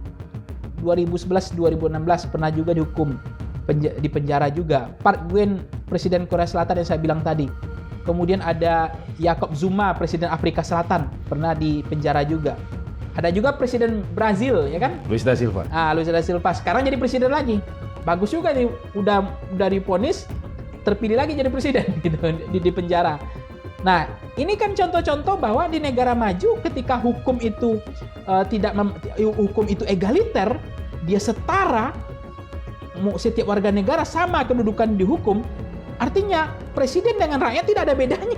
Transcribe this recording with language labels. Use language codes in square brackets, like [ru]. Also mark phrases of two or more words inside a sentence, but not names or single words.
[id] 2011-2016 pernah juga dihukum di penjara juga. Park Geun, Presiden Korea Selatan yang saya bilang tadi. Kemudian ada Jacob Zuma, Presiden Afrika Selatan, pernah di penjara juga. Ada juga Presiden Brazil, ya kan? Luiz da Silva. Luiz da Silva sekarang jadi presiden lagi. Bagus juga nih, udah divonis, terpilih lagi jadi presiden gitu di penjara. Nah, ini kan contoh-contoh bahwa di negara maju ketika hukum itu hukum itu egaliter, dia setara, setiap warga negara sama kedudukan di hukum, artinya presiden dengan rakyat tidak ada bedanya.